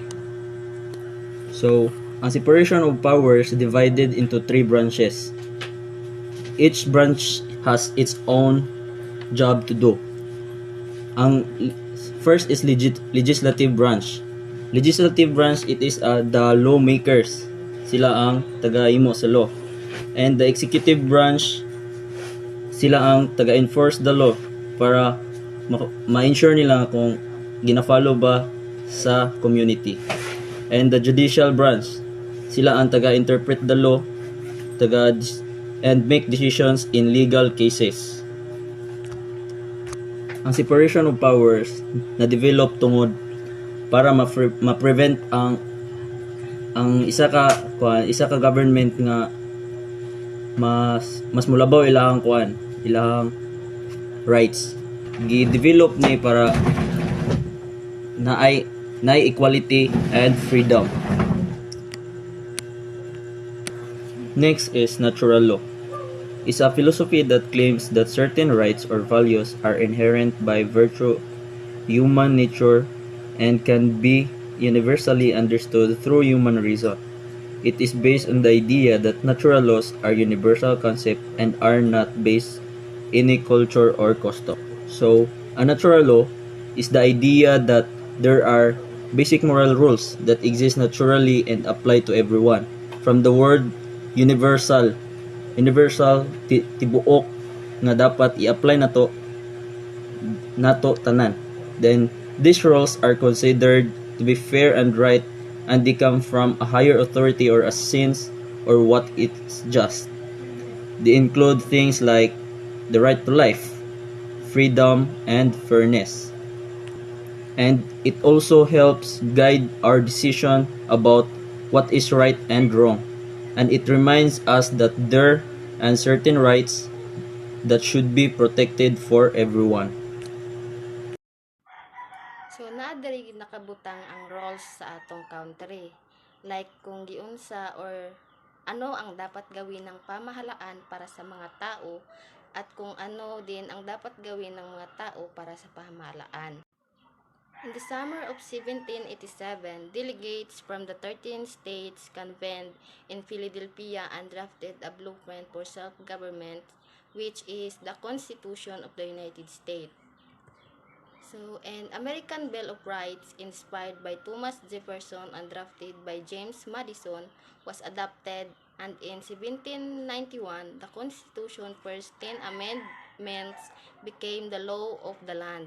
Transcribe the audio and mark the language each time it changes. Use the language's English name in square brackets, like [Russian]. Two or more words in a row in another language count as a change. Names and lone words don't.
[English] So, ang separation of powers divided into three branches. Each branch has its own job to do. Ang first is legislative branch. Legislative branch, it is the lawmakers. [Cebuano] Sila ang taga-imo sa law. [English] And the executive branch, [Cebuano] sila ang taga-enforce [English] the law [Cebuano] para ma-ensure nila kung gina-follow ba sa community. [English] And the judicial branch, [Cebuano] sila ang [English] taga-interpret the law, and make decisions in legal cases. [Cebuano] Ang [English] separation of powers [Cebuano] na develop tungod para ma-prevent ang isa ka government nga mas mulabaw ilang rights. Gi-develop ni para naay [English] equality and freedom. Next is natural law. It's a philosophy that claims that certain rights or values are inherent by virtue human nature and can be universally understood through human reason. It is based on the idea that natural laws are universal concepts and are not based in a culture or custom. So, a natural law is the idea that there are basic moral rules that exist naturally and apply to everyone. From the word universal, [Cebuano] tibuok nga dapat i-apply nato tanan. [English] Then these rules are considered to be fair and right, and they come from a higher authority or a sense or what is just. They include things like the right to life, freedom, and fairness. And it also helps guide our decision about what is right and wrong. And it reminds us that there are certain rights that should be protected for everyone. [Cebuano] So naa diri nakabutang ang roles sa atong country. [Filipino] Like [Cebuano] kung giunsa [Filipino] or ano ang dapat gawin ng pamahalaan para sa mga tao at kung ano din ang dapat gawin ng mga tao para sa pamahalaan. [English] In the summer of 1787, delegates from the 13 states convened in Philadelphia and drafted a blueprint for self-government, which is the Constitution of the United States. So, an American Bill of Rights, inspired by Thomas Jefferson and drafted by James Madison, was adopted, and in 1791, the Constitution's first 10 amendments became the law of the land.